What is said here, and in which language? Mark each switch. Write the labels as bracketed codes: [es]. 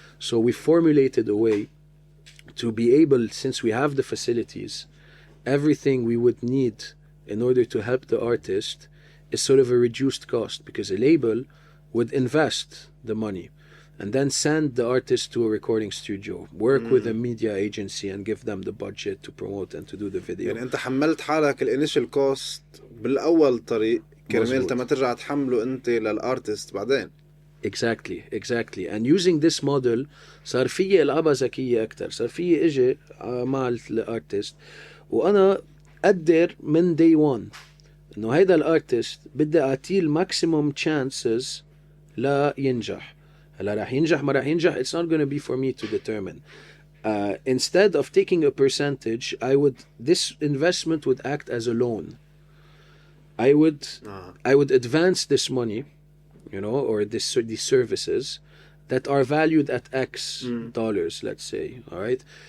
[en] So we formulated a way to be able, since we have the facilities, everything we would need in order to help the artist is sort of a reduced cost, because a label would invest the money and then send the artist to a recording studio, work with a media agency and give them the budget to promote and to do the video. [ar] يعني انت حملت حالك الانيشال كوست بالاول طريق كرمال ما ترجع تحمله انت للارتست بعدين. [en] Exactly. And using this model [ar] صار فيي العبها ذكية أكتر. صار فيي اجي مع الارتست وانا اقدر من day one انه هيدا الارتست بدي اعطيه الماكسيموم chances لا ينجح. هلا راح ينجح ما راح ينجح, [en] it's not going to be for me to determine. Instead of taking a percentage, this investment would act as a loan. I would advance this money, you know, or these services that are valued at X dollars, let's say, all right?